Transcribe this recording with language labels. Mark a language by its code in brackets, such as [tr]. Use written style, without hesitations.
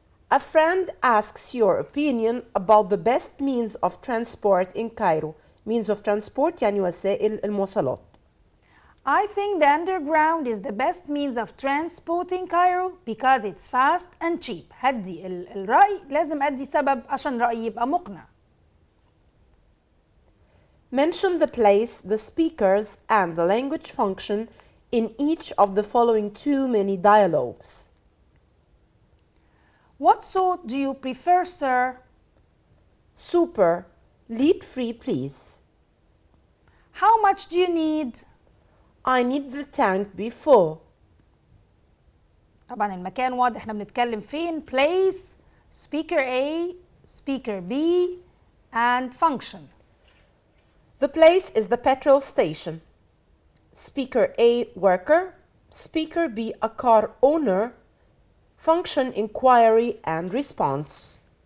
[en] A friend asks your opinion about the best means of transport in Cairo. Means of transport [ar] يعني وسائل المواصلات. [en] I think the underground is the best means of transport in Cairo because it's fast and cheap. [ar] هدي الرأي لازم أدي سبب عشان رأيي يبقى مقنع. [en] Mention the place, the speakers, and the language function in each of the following two mini dialogues. What sort do you prefer, sir? Super. Lead free, please. How much do you need? I need the tank be full. [ar] طبعا المكان واضح احنا بنتكلم فين. [en] Place, speaker A, speaker B, and function. The place is the petrol station. Speaker A, worker. Speaker B, a car owner. Function, inquiry and response.